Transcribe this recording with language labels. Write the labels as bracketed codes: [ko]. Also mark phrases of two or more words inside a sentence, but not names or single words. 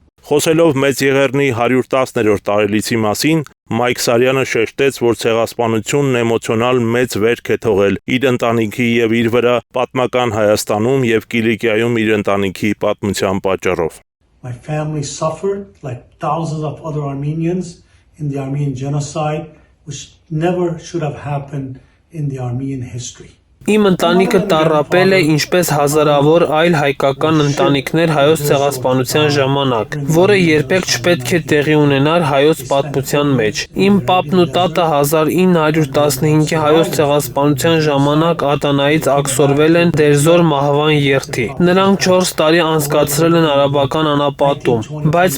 [hy] Խոսելով Մեծ Եղեռնի 110-րդ տարելիցի մասին, Մայք Սարյանը շեշտեց, որ ցեղասպանությունն էմոցիոնալ մեծ վերք է թողել իր ընտանիքի եւ իր վրա պատմական Հայաստանում եւ Կիլիկիայում իր ընտանիքի պատմության պատճառով։ [en] My family suffered like thousands of other Armenians in the Armenian genocide, which never should have happened in the Armenian history. [hy] Իմ ընտանիքը տառապել է ինչպես հազարավոր այլ հայկական ընտանիքներ հայոց ցեղասպանության ժամանակ, որը երբեք չպետք է տեղի ունենար հայոց պատմության մեջ։ Իմ պապն ու տատը 1915-ի հայոց ցեղասպանության ժամանակ Ադանայից աքսորվել են Դերձոր մահվան երթի։ Նրանք 4 տարի անցկացրել են արաբական անապատում, բայց